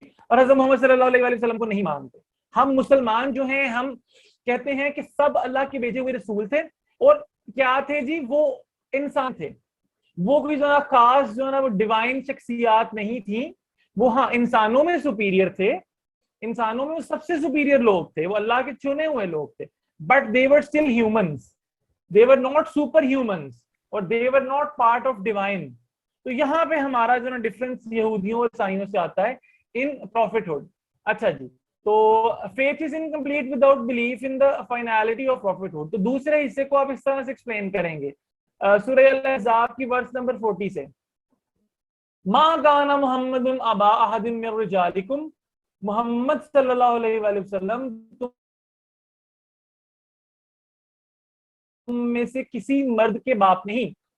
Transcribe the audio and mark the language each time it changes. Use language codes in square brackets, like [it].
[ur] اور حضرت محمد صلی اللہ علیہ وآلہ وسلم کو نہیں مانتے. ہم مسلمان جو ہیں ہم کہتے ہیں کہ سب اللہ کے بھیجے ہوئے رسول تھے, اور کیا تھے جی؟ وہ انسان تھے, وہ کوئی جو ہے خاص جو ہے نا وہ ڈیوائن شخصیات نہیں تھیں. وہ ہاں انسانوں میں سپیریئر تھے, انسانوں میں وہ سب سے سپیریئر لوگ تھے, وہ اللہ کے چنے ہوئے لوگ تھے, but [en] they were still humans, they were not super humans. اور they were not part of divine. [ur] تو یہاں پہ ہمارا جو نا ڈفرنس یہودیوں اور عیسائیوں سے آتا ہے ان prophethood. اچھا جی, تو [en] faith is incomplete without belief in the finality of prophethood. [ur] تو دوسرے حصے کو آپ اس طرح سے ایکسپلین کریں گے سورہ الاحزاب کی ورس نمبر 40 سے. [ar] ما کان محمد ابا احد من رجالکم, [ur] محمد صلی اللہ علیہ وآلہ وسلم تم میں سے کسی مرد کے باپ نہیں.